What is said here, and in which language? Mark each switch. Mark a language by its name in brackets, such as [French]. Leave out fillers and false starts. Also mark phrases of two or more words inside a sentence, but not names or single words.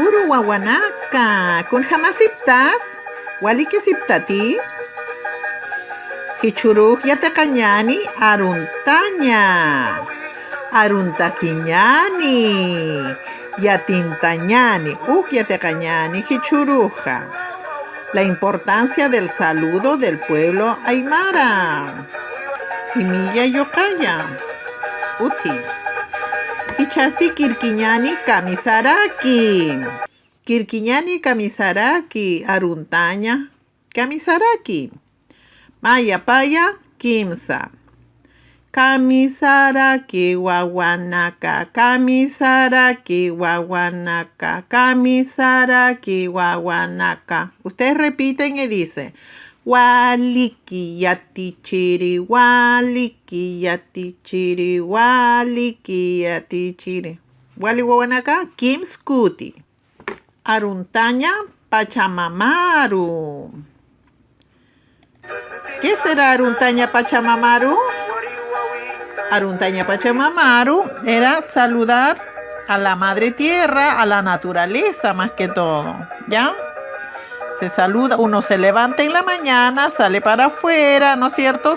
[Aymara] wawanaka. Kun jamasiptas. Waliki siptati. Hichuruj yateqañani aruntaña. Aruntasiñani. Yatintañani. Yateqañani hichuruja. [Spanish] La importancia del saludo del pueblo aymara. [Aymara] Imiya yokaya. Uti. Hichasti kirkiñani kamisaraki. Kirkiñani kamisaraki. Aruntaña kamisaraki. Maya paya kimsa. Kamisaraki wawanaka. Kamisaraki wawanaka. Kamisaraki wawanaka. [Spanish] Ustedes repiten y dicen. [Aymara] Waliki yatichiri, waliki yatichiri, waliki yatichiri. Wali wawanaka, Kim Skuti. Aruntaña Pachamamaru. [Spanish] ¿Qué será [Aymara] Aruntaña Pachamamaru? Aruntaña Pachamamaru [Spanish] era saludar a la madre tierra, a la naturaleza más que todo, ¿ya? Se saluda, uno se levanta en la mañana, sale para afuera, ¿no es cierto?